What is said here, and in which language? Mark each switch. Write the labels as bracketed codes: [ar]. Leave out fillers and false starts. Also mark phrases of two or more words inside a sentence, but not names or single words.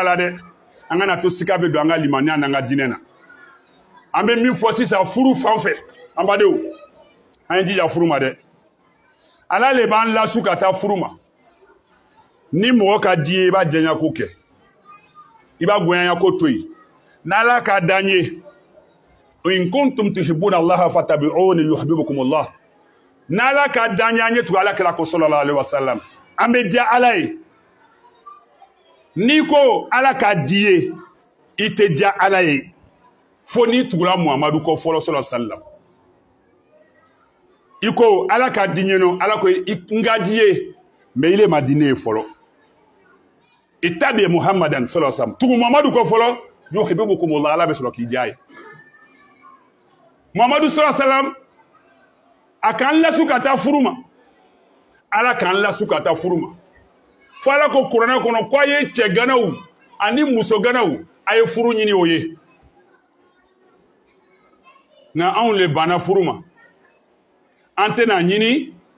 [bm] la dɛ an kana to sika bɛ don an ka limaniya n'an ka diinɛ na an bɛ min fɔ sisan furu fan fɛ an badenw an ye jija furu ma dɛ ala le b'an lasu ka taa furu ma ni mɔgɔ ka di ye i b'a jɛnya ko kɛ i b'a gɔnyanya ko to yen n'ala ka d'an ye [ar] إن كنتم تحبون الله فاتبعوني يحببكم الله [bm] n'ala ka d'an ye an ye tugu ala kira ko [ar] صلى الله عليه وسلم [bm] an bɛ diya ala ye n'i ko ala ka di ye i tɛ diya ala ye fo n'i tugula muhamadu kɔ fɔlɔ [ar] صلى الله عليه وسلم [bm] i ko ala ka di ye no ala ko n ka di ye mais ile ma di ne ye fɔlɔ [ar] اتبع محمدا صلى الله عليه وسلم [bm] tugu muhamadu kɔ fɔlɔ [ar] يحببكم الله [bm] ala bɛ sɔrɔ k'i diya ye muhamadu [ar] صلى الله عليه وسلم [bm] a k'an lasu ka taa furu ma ala k'an lasu ka taa furu ma fo ala ko kuranɛ kɔnɔ ko a ye cɛ ganaw ani muso ganaw a ye furu ɲini o ye nka anw le banna furu ma an tɛna ɲini